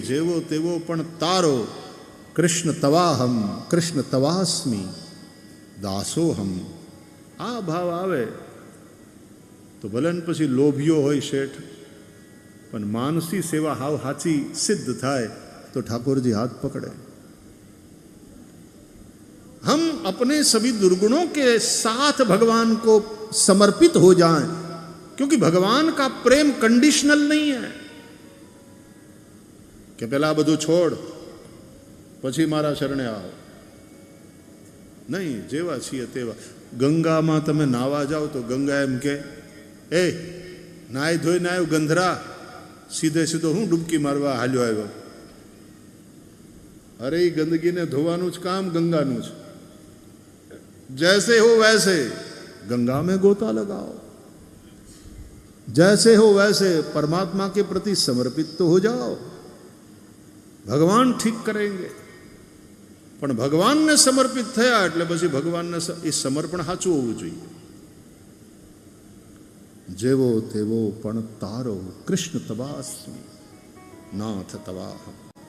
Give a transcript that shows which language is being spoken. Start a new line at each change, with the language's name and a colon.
Gujarati: જેવો તેવો પણ તારો. કૃષ્ણ તવાહમ કૃષ્ણ તવાસ્મી દાસોહમ. આ ભાવ આવે તો ભલે પછી લોભિયો હોય શેઠ, પણ માનસી સેવા હાવ હાચી સિદ્ધ થાય તો ઠાકોરજી હાથ પકડે.
Hindi: हम अपने सभी दुर्गुणों के साथ भगवान को समर्पित हो जाएं, क्योंकि भगवान का प्रेम कंडीशनल नहीं है कि पहला
Gujarati: બધું છોડ પછી મારા શરણે આવ. નહીં, જેવા છીએ તેવા. ગંગામાં તમે નાવા જાઓ તો ગંગા એમ કે, એ નાય ધોઈને આવ્યો ગંધરા, સીધો હું ડૂબકી મારવા હાલ્યો આવ્યો. અરે એ ગંદકીને ધોવાનું જ કામ ગંગાનું છે.
Hindi: जैसे हो वैसे गंगा में गोता लगाओ, जैसे हो वैसे परमात्मा के प्रति समर्पित तो हो जाओ. भगवान ठीक करेंगे.
Gujarati: પણ ભગવાનને સમર્પિત થયા એટલે પછી ભગવાનને એ સમર્પણ સાચું હોવું જોઈએ. જેવો તેવો પણ તારો. કૃષ્ણ તવાસ્મી નાથ તવાહમ.